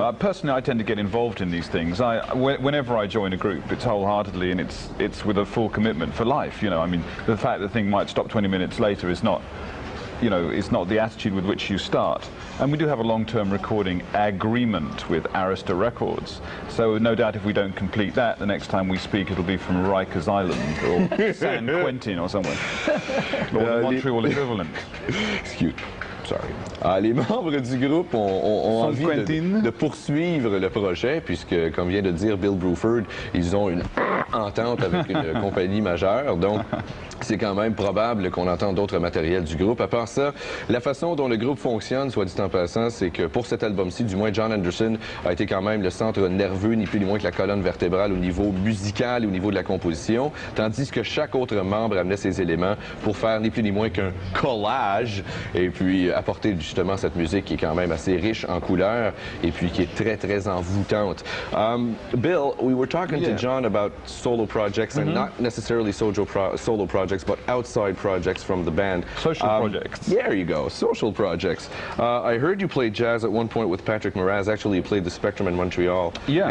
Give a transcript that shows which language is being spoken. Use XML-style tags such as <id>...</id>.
<en>know, personally, I tend to get involved in these things. Whenever I join a group, it's wholeheartedly, and it's with a full commitment for life. You know, I mean, the fact that the thing might stop 20 minutes later is not, you know, it's not the attitude with which you start. And we do have a long-term recording agreement with Arista Records. So no doubt if we don't complete that, the next time we speak it'll be from Rikers Island or San Quentin or somewhere. Or the Montreal equivalent. Excuse. Sorry.</en> <fr>Les membres du groupe ont envie de poursuivre le projet puisque, comme vient de dire Bill Bruford, ils ont une entente avec une compagnie majeure. Donc, c'est quand même probable qu'on entende d'autres matériels du groupe. À part ça, la façon dont le groupe fonctionne, soit dit en passant, c'est que pour cet album-ci, du moins John Anderson a été quand même le centre nerveux, ni plus ni moins que la colonne vertébrale au niveau musical et au niveau de la composition, tandis que chaque autre membre amenait ses éléments pour faire ni plus ni moins qu'un collage et puis apporter justement cette musique qui est quand même assez riche en couleurs et puis qui est très, très envoûtante.</fr> <en>Bill, we were talking to John about solo projects and not necessarily solo projects, but outside projects from the band. Social projects. Yeah, there you go, social projects. I heard you played jazz at one point with Patrick Moraz. Actually, you played the Spectrum in Montreal. Yeah.</en>